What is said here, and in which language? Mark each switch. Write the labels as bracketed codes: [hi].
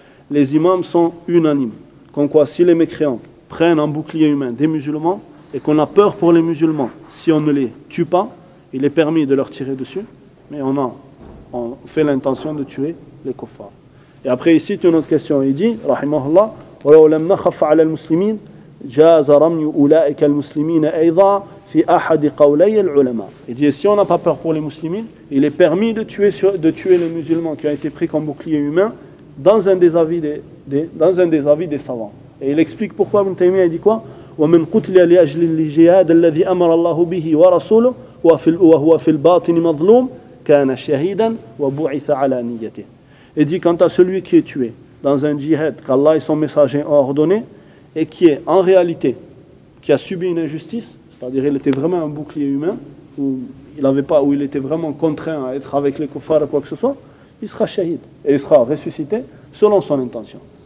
[fr] Les imams sont unanimes. Comme quoi, si les mécréants prennent en bouclier humain des musulmans, et qu'on a peur pour les musulmans, si on ne les tue pas, il est permis de leur tirer dessus, mais on fait l'intention de tuer les kuffars. Et après, ici, une autre question. Il dit, Rahimahullah, [ar] « وَلَوْ لَمْ نَخَفَ عَلَى الْمُسْلِمِينَ جَازَ رَمْيُ أُولَٰئِكَ الْمُسْلِمِينَ أَيْضًا في احد قولي العلماء. [fr] Il dit, si on n'a pas peur pour les musulmans, il est permis de tuer les musulmans qui ont été pris comme bouclier humain dans un des avis des savants. Et il explique pourquoi Ibn Taymiyyah dit quoi? [ar] ومن قتل لاجل الجهاد الذي امر الله به ورسوله وهو في الباطن مظلوم كان شهيدا وبعث على نيته. [fr] et dit quant à celui qui est tué dans un djihad qu'Allah et son messager ont ordonné et qui est en réalité, qui a subi une injustice, c'est-à-dire il était vraiment un bouclier humain, où il avait pas, où il était vraiment contraint à être avec les kuffars ou quoi que ce soit, il sera shahid et il sera ressuscité selon son intention.